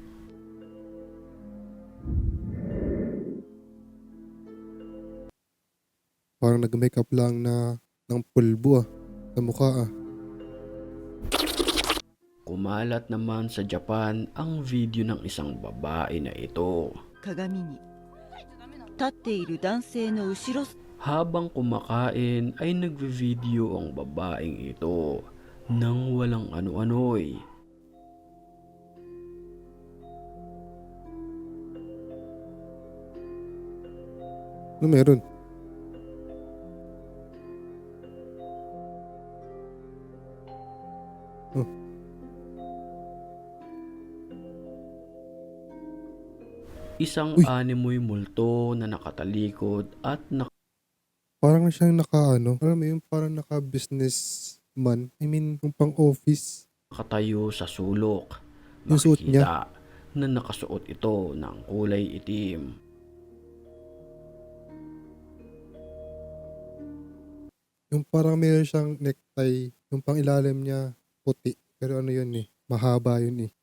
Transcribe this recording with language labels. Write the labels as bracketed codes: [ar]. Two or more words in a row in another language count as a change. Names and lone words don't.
[tl] Parang nag-makeup lang na ng pulbo sa mukha ah. Kumalat naman sa Japan ang video ng isang babae na ito. [ja] 鏡に立っている男性の後ろ [tl] Habang kumakain ay nagve-video ang babaeng ito nang walang ano-ano'y. Ano meron? Oh, Isang Uy! animoy multo na nakatalikod at parang siyang parang may parang naka-businessman. [en] I mean, [tl] yung pang-office. nakatayo sa sulok. Yung suot niya. Makikita na nakasuot ito ng kulay itim. Yung parang meron siyang necktie. Yung pang ilalim niya, puti. Pero ano yun eh, mahaba yun eh.